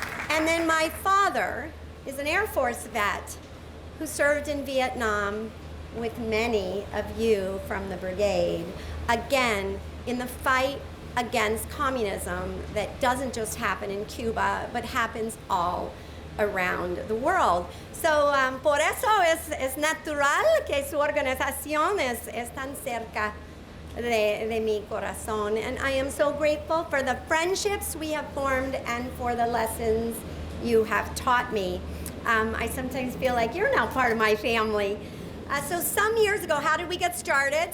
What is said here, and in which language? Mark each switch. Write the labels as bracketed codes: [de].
[en] And then my father is an Air Force vet who served in Vietnam with many of you from the Brigade, again, in the fight against communism that doesn't just happen in Cuba, but happens all around the world. [es] So, por eso es natural que su organización es tan cerca de mi corazón. [en] And I am so grateful for the friendships we have formed and for the lessons you have taught me. I sometimes feel like you're now part of my family. So some years ago, how did we get started?